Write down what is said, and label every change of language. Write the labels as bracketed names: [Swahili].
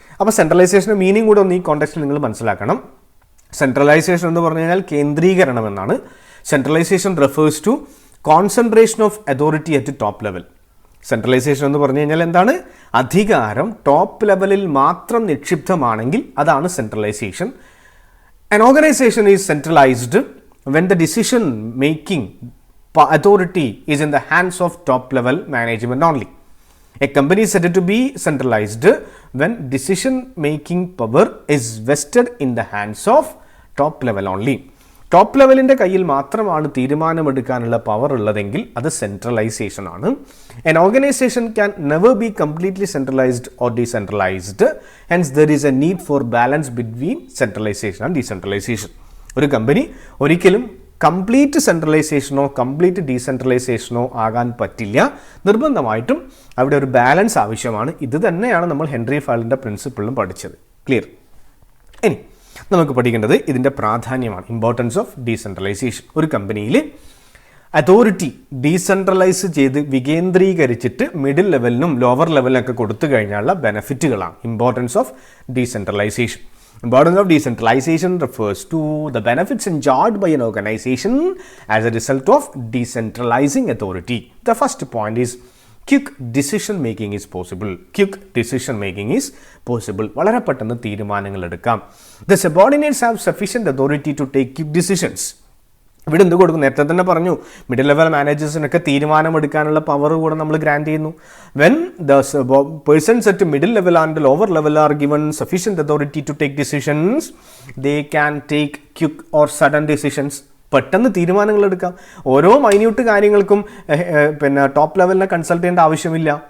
[Malayalam] അപ്പോൾ സെൻട്രലൈസേഷൻ്റെ മീനിങ് കൂടെ ഒന്ന് ഈ കോണ്ടെക്സ്റ്റിൽ നിങ്ങൾ മനസ്സിലാക്കണം. സെൻട്രലൈസേഷൻ എന്ന് പറഞ്ഞു കഴിഞ്ഞാൽ കേന്ദ്രീകരണം എന്നാണ്. [English] Centralisation refers to concentration of authority at top level. [Malayalam] Centralisation എന്ന് പറഞ്ഞു കഴിഞ്ഞാൽ എന്താണ്? അധികാരം ടോപ്പ് ലെവലിൽ മാത്രം നിക്ഷിപ്തമാണെങ്കിൽ അതാണ് centralisation. [English] An organization is centralized when the decision making authority is in the hands of top level management only. A company is said to be centralized when decision making power is vested in the hands of top level only. [Malayalam] Top ലെവലിൻ്റെ കയ്യിൽ മാത്രമാണ് തീരുമാനമെടുക്കാനുള്ള power ഉള്ളതെങ്കിൽ അത് centralisation ആണ്. [English] An organization can never be completely centralized or decentralized. Hence there is a need for balance between centralization and decentralization. [Malayalam] ഒരു company ഒരിക്കലും complete സെൻട്രലൈസേഷനോ complete ഡീസെൻട്രലൈസേഷനോ ആകാൻ പറ്റില്ല. നിർബന്ധമായിട്ടും അവിടെ ഒരു ബാലൻസ് ആവശ്യമാണ്. ഇത് തന്നെയാണ് നമ്മൾ ഹെൻറി ഫയലിൻ്റെ പ്രിൻസിപ്പിളിലും പഠിച്ചത്. ക്ലിയർ? ഇനി നമുക്ക് പഠിക്കേണ്ടത് ഇതിൻ്റെ പ്രാധാന്യമാണ്, ഇമ്പോർട്ടൻസ് ഓഫ് ഡീസെൻട്രലൈസേഷൻ. ഒരു കമ്പനിയിൽ അതോറിറ്റി ഡീസെൻട്രലൈസ് ചെയ്ത് വികേന്ദ്രീകരിച്ചിട്ട് മിഡിൽ ലെവലിനും ലോവർ ലെവലിനൊക്കെ കൊടുത്തു കഴിഞ്ഞാലുള്ള ബെനിഫിറ്റുകളാണ് importance of decentralisation. [English] Importance of decentralization refers to the benefits enjoyed by an organization as a result of decentralizing authority. The first point is quick decision making is possible. Quick decision making is possible. [Malayalam] വളരെ പെട്ടെന്ന് തീരുമാനങ്ങൾ എടുക്കാം. [English] The subordinates have sufficient authority to take quick decisions. [Malayalam] ഇവിടെ എന്ത് കൊടുക്കും? നേരത്തെ തന്നെ പറഞ്ഞു, മിഡിൽ ലെവൽ മാനേജേഴ്സിനൊക്കെ തീരുമാനമെടുക്കാനുള്ള പവർ കൂടെ നമ്മൾ ഗ്രാൻഡ് ചെയ്യുന്നു. [English] When the persons at middle level and lower level are given sufficient authority to take decisions, they can take quick or sudden decisions. [Malayalam] പെട്ടെന്ന് തീരുമാനങ്ങൾ എടുക്കാം. ഓരോ മൈന്യൂട്ട് കാര്യങ്ങൾക്കും പിന്നെ ടോപ്പ് ലെവലിനെ കൺസൾട്ട് ചെയ്യേണ്ട ആവശ്യമില്ല.